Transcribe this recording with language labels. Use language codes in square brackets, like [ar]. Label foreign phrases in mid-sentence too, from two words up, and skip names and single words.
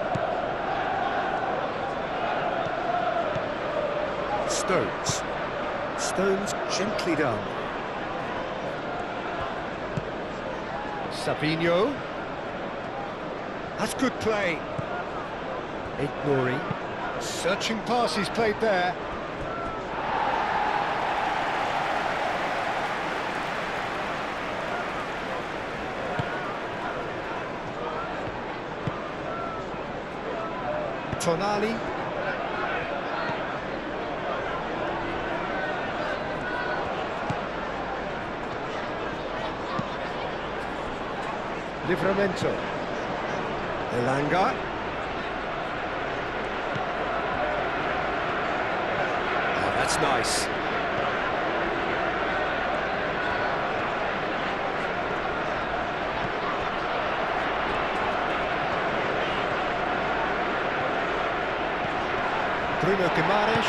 [en] Stones. Stones gently done. Savinho. That's good play. Ignoring. Searching pass he's played there. Tonali. Livramento. Elanga. Oh, that's nice. Bruno Guimaraes.